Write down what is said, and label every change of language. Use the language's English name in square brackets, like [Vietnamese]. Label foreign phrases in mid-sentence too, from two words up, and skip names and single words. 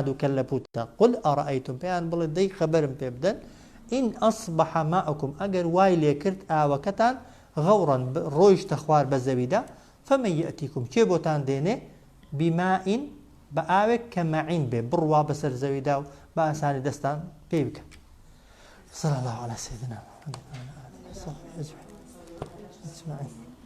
[Central Kurdish] و کەل لە پوتە [Arabic] قل ئەرەئەیتم [Central Kurdish] پێیان بڵێ دەی خەبەرم پێ بدەن [Arabic] ئین ئەصبح ماؤکم [Central Kurdish] ئەگەر وای لێ کرد ئاوەکەتان غەوڕن ڕۆیشتە خوار بە زەویدا [Arabic] فەمەن یەئتیکم [Central Kurdish] چێ بۆتان دێنێ بیمائین بە ئاوێک کە مەعین بێ بڕوا بەسەر زەویدا و بە ئاسانی دەستان پێی بکە [Arabic] صلی الله على سيدنا محمد وعلى آله وصحبه أجمعين